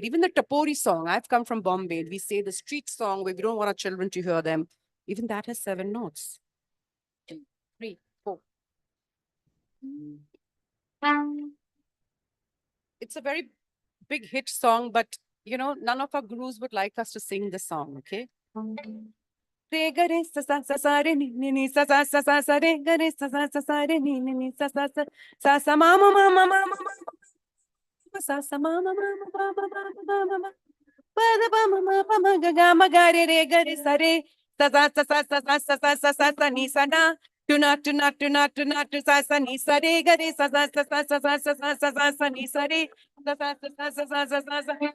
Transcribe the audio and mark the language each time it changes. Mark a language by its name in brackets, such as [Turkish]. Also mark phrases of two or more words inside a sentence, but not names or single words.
[English] Even the Tapori song, I've come from Bombay, we say the street song where we don't want our children to hear them. Even that has 7 notes. 2, 3, 4. It's a very big hit song, but none of our gurus would like us to sing the song, okay? Re ga re sa sa sa sa re ni ni ni sa sa sa sa sa re ga re sa sa sa sa re ni ni ni sa sa sa sa sa ma ma ma ma ma ma ma sa sa ma ma ma ma ma ma ma ma ma pa da pa ma ma pa ma ga ma ga re ga re sa re sa sa sa sa sa sa sa sa sa sa ni sa na tu na tu na tu na tu na tu sa sa ni sa re ga re sa sa sa sa sa sa sa sa sa sa sa ni sa re sa sa sa sa sa sa sa sa